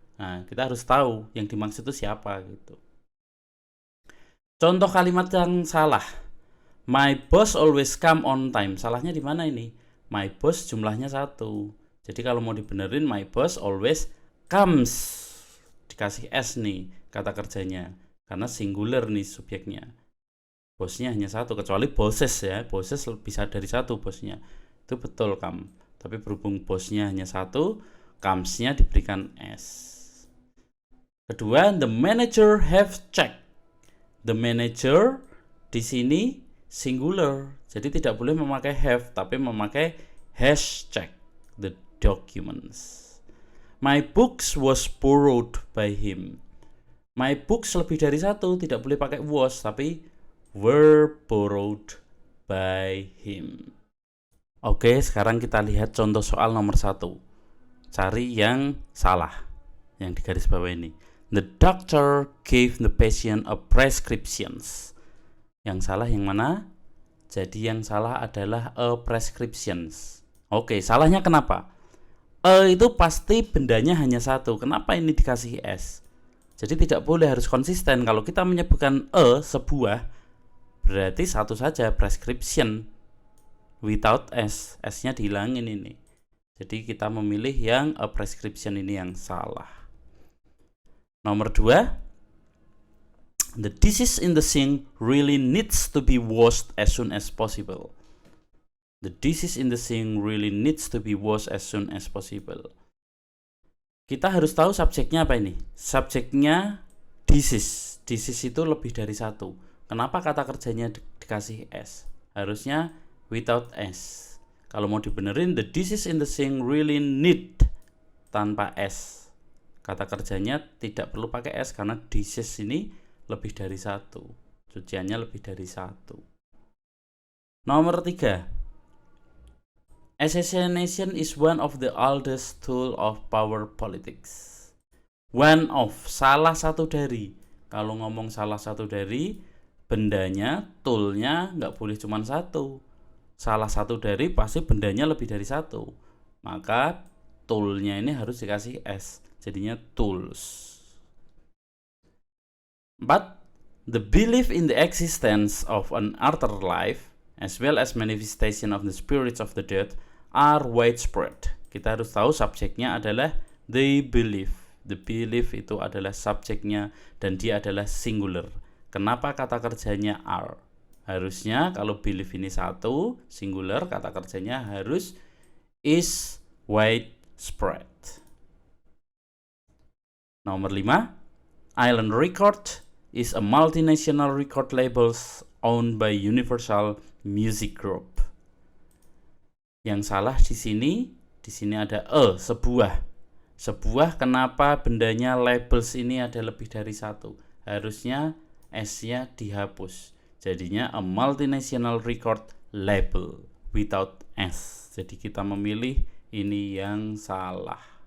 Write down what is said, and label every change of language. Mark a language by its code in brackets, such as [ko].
[id] Nah, kita harus tahu yang dimaksud itu siapa gitu. Contoh kalimat yang salah. [en] My boss always come on time. [id] Salahnya di mana ini? [en] My boss [id] jumlahnya 1. Jadi kalau mau dibenerin, [en] my boss always comes. [id] Dikasih S nih kata kerjanya. Karena singular nih subjeknya. Bosnya hanya 1, kecuali bosses ya. Bosses bisa dari 1 bosnya. Itu betul come. Tapi berhubung bosnya hanya 1, comes-nya diberikan S. Kedua, [en] the manager have checked. The manager [id] di sini singular. Jadi tidak boleh memakai have, tapi memakai [en] has checked the documents. My books was borrowed by him. My books [id] lebih dari 1, tidak boleh pakai was, tapi [en] were borrowed by him. [id] Oke, sekarang kita lihat contoh soal nomor 1. Cari yang salah, yang di garis bawah ini. [en] The doctor gave the patient a prescriptions. [id] Yang salah yang mana? Jadi yang salah adalah [en] a prescriptions. [id] Oke, salahnya kenapa? Itu pasti bendanya hanya 1. Kenapa ini dikasih S? Jadi tidak boleh, harus konsisten. Kalau kita menyebutkan sebuah, berarti 1 saja, prescription. [en] Without S, [id] S-nya dihilangin ini. Jadi kita memilih yang a prescription ini yang salah. Nomor 2, [en] the dishes in the sink really needs to be washed as soon as possible. The dishes in the sink really needs to be washed as soon as possible. [id] Kita harus tahu subjeknya apa ini? Subjeknya dishes. Dishes itu lebih dari 1. Kenapa kata kerjanya dikasih S? Harusnya [en] without S. [id] Kalau mau dibenerin, [en] the dishes in the sink really need [id] tanpa S. Kata kerjanya tidak perlu pakai S karena dishes ini lebih dari 1. Cuciannya lebih dari 1. Nomor 3. [en] Assassination is one of the oldest tool of power politics. One of, [id] salah satu dari. Kalau ngomong salah satu dari, bendanya, toolnya nggak boleh cuma 1. Salah satu dari pasti bendanya lebih dari 1. Maka toolnya ini harus dikasih S. Jadinya tools. 4. [en] The belief in the existence of an afterlife as well as manifestation of the spirits of the dead are widespread. [id] Kita harus tahu subjeknya adalah [en] they believe. The belief [id] itu adalah subjeknya dan dia adalah singular. Kenapa kata kerjanya are? Harusnya kalau belief ini 1, singular, kata kerjanya harus [en] is widespread. [id] Nomor 5, [en] Island Record is a multinational record label owned by Universal Music Group. [id] Yang salah di sini ada sebuah. Sebuah, kenapa bendanya labels ini ada lebih dari 1? Harusnya S-nya dihapus. Jadinya [en] a multinational record label without S. [id] Jadi kita memilih ini yang salah.